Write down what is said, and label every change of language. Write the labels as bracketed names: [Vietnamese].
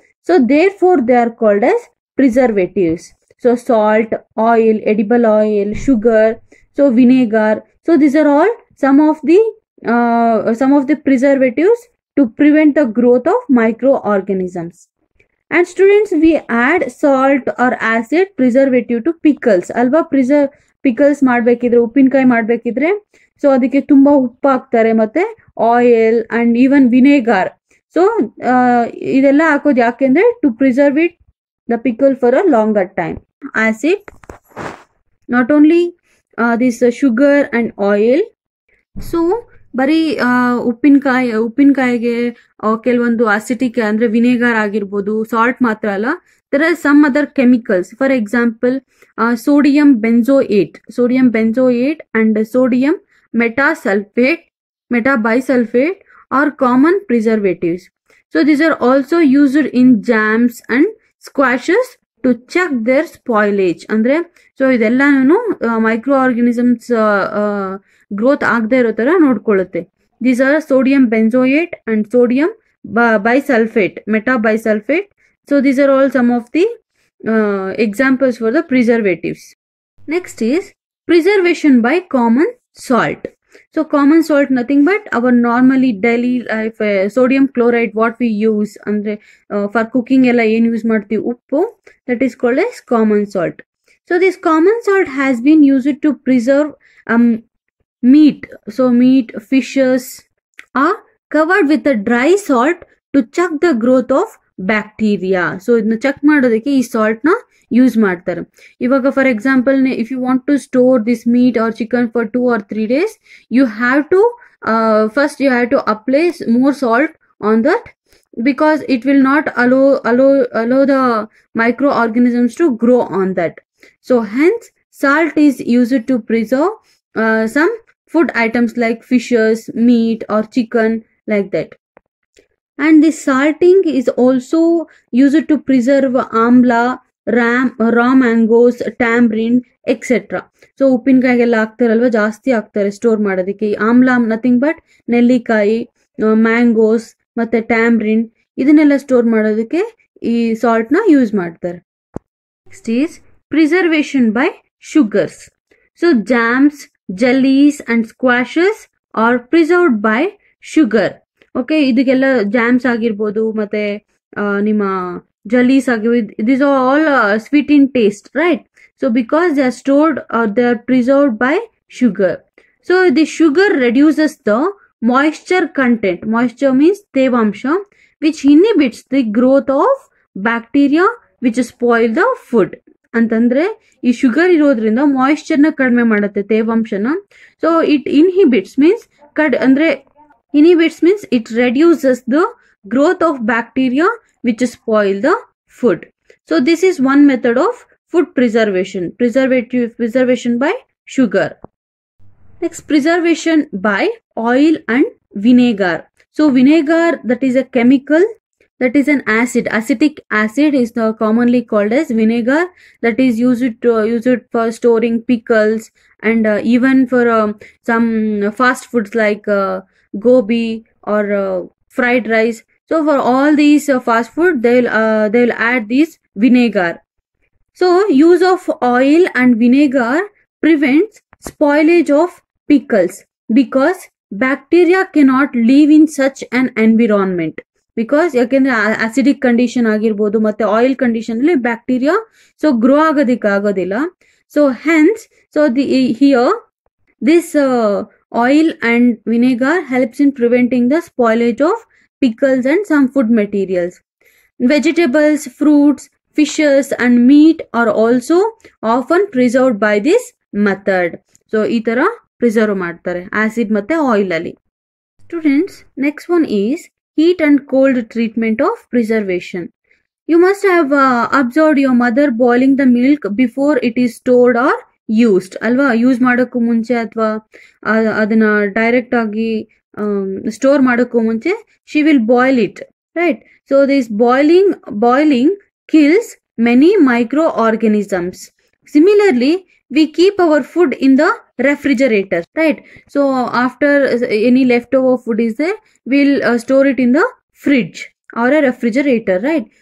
[English] So therefore they are called as preservatives. So salt, oil, edible oil, sugar, so vinegar. So these are all some of the preservatives to prevent the growth of microorganisms. And students, we add salt or acid preservative to pickles. [Kannada] Alva pickles ಮಾಡಬೇಕಿದ್ರೆ, ಉಪ್ಪಿನಕಾಯಿ ಮಾಡಬೇಕಿದ್ರೆ, so ಅದಕ್ಕೆ ತುಂಬಾ ಉಪ್ಪು ಹಾಕ್ತಾರೆ, ಮತ್ತೆ oil and even vinegar. [English] so [Kannada] ಇದೆಲ್ಲ ಹಾಕೋದು ಯಾಕೆಂದ್ರೆ [English] To preserve it the pickle for a longer time. Acid, not only this sugar and oil. So ಬರೀ ಉಪ್ಪಿನಕಾಯಿಗೆ ಕೆಲವೊಂದು acetic ಅಂದ್ರೆ vinegar ಆಗಿರ್ಬೋದು, [Kannada] ಸಾಲ್ಟ್ ಮಾತ್ರ ಅಲ್ಲ, [English] there are some other chemicals. For example, sodium benzoate and sodium metabisulfate are common preservatives. So these are also used in jams and squashes to check their spoilage. [Kannada] Andre so ಇದೆಲ್ಲಾನು microorganisms growth ಆಗದೆ ಇರೋ ತರ ನೋಡ್ಕೊಳ್ಳುತ್ತೆ. [English] These are sodium benzoate and sodium metabisulfate. So these are all some of the examples for the preservatives. Next is preservation by common salt. So common salt, nothing but our normally daily life sodium chloride what we use andre for cooking ella [Kannada] ಏನು use ಮಾಡ್ತೀವಿ ಉಪ್ಪು, [English] that is called as common salt. So this common salt has been used to preserve meat, so meat, fishes are covered with a dry salt to check the growth of bacteria. [Kannada] So ಇದನ್ನ check ಮಾಡೋದಕ್ಕೆ ಈ salt ನ use ಮಾಡ್ತಾರೆ. [English] ಇವಾಗ for example if you want to store this meat or chicken for 2 or 3 days, you have to first you have to apply more salt on that, because it will not allow the microorganisms to grow on that. So hence salt is used to preserve some food items like fishes, meat or chicken, like that. And this salting is also used to preserve amla, raw mangoes, tamarind, etc. [Kannada] So ಉಪ್ಪಿನಕಾಯಿಗೆಲ್ಲ ಹಾಕ್ತಾರಲ್ವ, ಜಾಸ್ತಿ ಹಾಕ್ತಾರೆ store ಮಾಡೋದಕ್ಕೆ. ಆಮ್ಲ nothing but ನೆಲ್ಲಿಕಾಯಿ, mangoes ಮತ್ತೆ tamarind, ಇದನ್ನೆಲ್ಲ store ಮಾಡೋದಕ್ಕೆ ಈ salt ನ ಯೂಸ್ ಮಾಡ್ತಾರೆ. [English] Next is preservation by sugars. So jams, jellies and squashes are preserved by sugar. Okay, [Kannada] ಇದಕ್ಕೆಲ್ಲ ಜಾಮ್ಸ್ ಆಗಿರ್ಬೋದು ಮತ್ತೆ ನಿಮ್ಮ ಜಲೀಸ್ ಆಗಿರ್ಬೋದು, [English] these are all sweet in taste, right? So because they are stored or they are preserved by sugar. So the sugar reduces the moisture content. Moisture means tevamsha, which inhibits the growth of bacteria which spoil the food. [Kannada] ಅಂತಂದ್ರೆ ಈ sugar ಇರೋದ್ರಿಂದ moisture ನ ಕಡಿಮೆ ಮಾಡುತ್ತೆ, ತೇವಾಂಶನ. [English] So it inhibits means it reduces the growth of bacteria which spoil the food. So this is one method of food preservation by sugar. Next, preservation by oil and vinegar. So vinegar, that is a chemical, that is an acid. Acetic acid is commonly called as vinegar, that is used for storing pickles and even for some fast foods like gobi or fried rice. So for all these fast food, they'll add this vinegar. So use of oil and vinegar prevents spoilage of pickles, because bacteria cannot live in such an environment. Because ಯಾಕೆಂದ್ರೆ acidic condition ಆಗಿರ್ಬೋದು ಮತ್ತೆ oil condition ಅಲ್ಲಿ bacteria so grow ಆಗೋದಿಕ್ಕೆ ಆಗೋದಿಲ್ಲ. So hence here this oil and vinegar helps in preventing the spoilage of pickles and some food materials. Vegetables, fruits, fishes and meat are also often preserved by this method. [Kannada] So ಈ ತರ preserve ಮಾಡ್ತಾರೆ acid ಮತ್ತೆ oil ಅಲ್ಲಿ. [English] Students, next one is heat and cold treatment of preservation. You must have observed your mother boiling the milk before it is stored or used, ಅಲ್ವಾ? [Kannada] Use ಮಾಡೋಕ್ಕೂ ಮುಂಚೆ ಅಥವಾ ಅದನ್ನ ಡೈರೆಕ್ಟ್ ಆಗಿ ಸ್ಟೋರ್ ಮಾಡೋಕ್ಕೂ ಮುಂಚೆ [English] she will boil it, right? So this boiling kills many microorganisms. Similarly, we keep our food in the refrigerator, right? So after any leftover food is there, we'll store it in the fridge or a refrigerator, right?